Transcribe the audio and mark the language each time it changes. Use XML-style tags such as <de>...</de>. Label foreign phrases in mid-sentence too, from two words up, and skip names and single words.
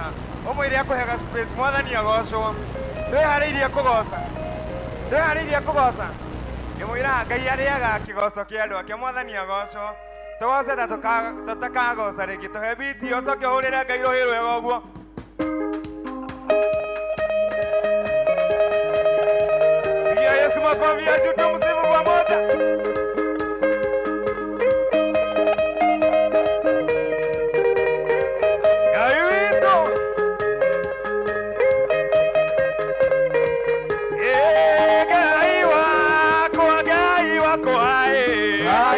<ki>Umwire akuhega space. Mwathani agocwo. Twihariirie kugoca. Imwira Ngai ariaga kigoco kia andu ake. Mwathani agocwo. Tugoce ta tutakagoca ringi. Tuhe biti ucoke uhurire Ngai ruhi rwega uguo.</ki> <sw>Pigia Yesu makofi ya juu, tumsifu pamoja.</sw> <ki>Ngai witu. Ngai wako,</ki>